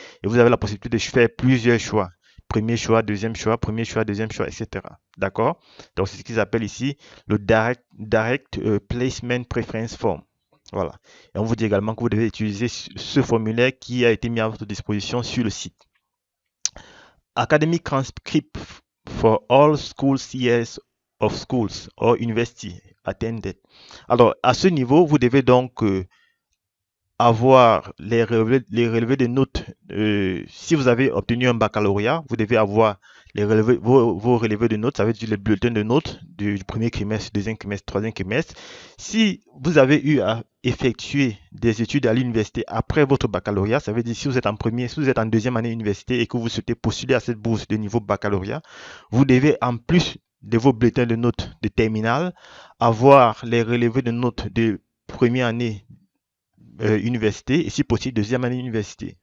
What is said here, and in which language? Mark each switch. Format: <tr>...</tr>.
<fr>Et vous avez la possibilité de faire plusieurs choix. Premier choix, premier choix, deuxième choix, etc. D'accord? Donc, c'est ce qu'ils appellent ici le Direct Placement Preference Form. Voilà. Et on vous dit également que vous devez utiliser ce formulaire qui a été mis à votre disposition sur le site.</fr> <en>Academic Transcript for all schools years of schools or university attended.</en> <fr>Alors, à ce niveau, vous devez donc avoir les relevés de notes. Si vous avez obtenu un baccalauréat, vous devez avoir vos relevés de notes, ça veut dire les bulletins de notes du premier trimestre, deuxième trimestre, troisième trimestre. Si vous avez eu à effectuer des études à l'université après votre baccalauréat, ça veut dire si vous êtes en premier, si vous êtes en deuxième année université et que vous souhaitez postuler à cette bourse de niveau baccalauréat, vous devez en plus de vos bulletins de notes de terminale avoir les relevés de notes de première année université et si possible deuxième année université.</fr>